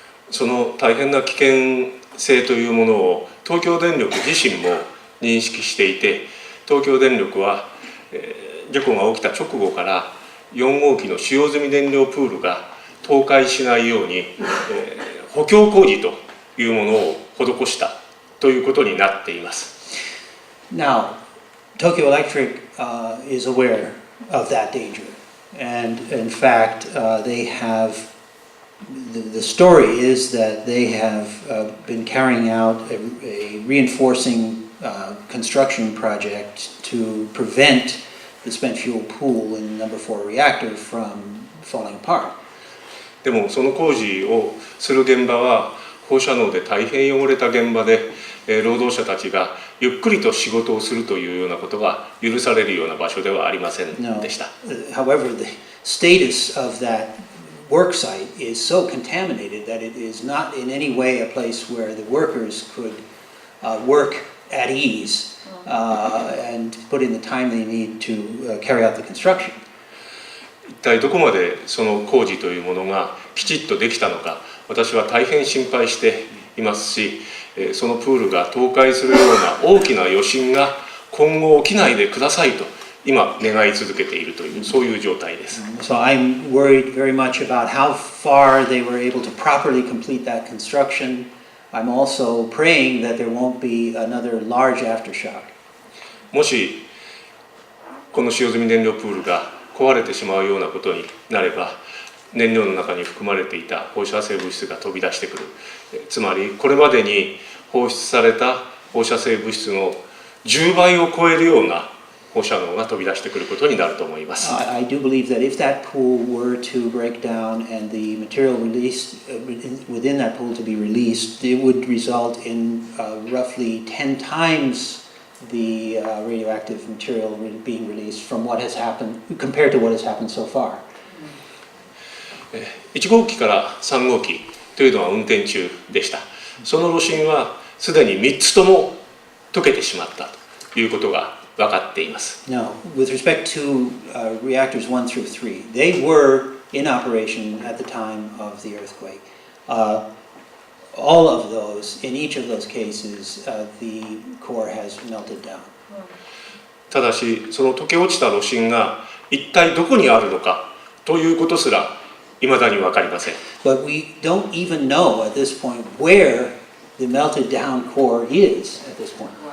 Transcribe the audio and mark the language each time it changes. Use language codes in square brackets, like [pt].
[ja] その大変な危険性というものを東京電力自身も認識していて、東京電力は事故が起きた直後から4号機の使用済み燃料プールが倒壊しないように補強工事というものを施したということになっています。 [en] Now, Tokyo Electric is aware of that danger, and in fact, they have the story is that they have been carrying out a reinforcing construction project to prevent the spent fuel pool in number 4 reactor from falling apart. [ja] でもその工事をする現場は放射能で大変汚れた現場で、労働者たちがゆっくりと仕事をするというようなことが許されるような場所ではありませんでした。 [en] However, the status of that work site is so contaminated that it is not in any way a place where the workers could work at ease and put in the time they need to carry out the construction. [ja] 一体どこまでその工事というものがきちっとできたのか、私は大変心配していますし、そのプールが倒壊するような大きな余震が今後起きないでくださいと今願い続けているというそういう状態です。 [en] So I'm worried very much about how far they were able to properly complete that construction. I'm also praying that there won't be another large aftershock. [ja] もしこの使用済み燃料プールが壊れてしまうようなことになれば、燃料の中に含まれていた放射性物質が飛び出してくる。つまりこれまでに放出された放射性物質の10倍を超えるような放射能が飛び出してくることになると思います。 [en] I do believe that if that pool were to break down and the material released within that pool to be released, it would result in roughly 10 times the radioactive material being released from what has happened compared to what has happened so far. [ja] 1号機から3号機というのは運転中でした。その炉心はすでに3つとも溶けてしまったということが分かっています。 [en] Now, with respect to reactors 1 through 3, they were in operation at the time of the earthquake. All of those, in each of those cases, the core has melted down. [ja] ただし、その溶け落ちた炉心が一体どこにあるのかということすら未だに分かりません。 [en] But we don't even know at this point where the melted down core is at this point.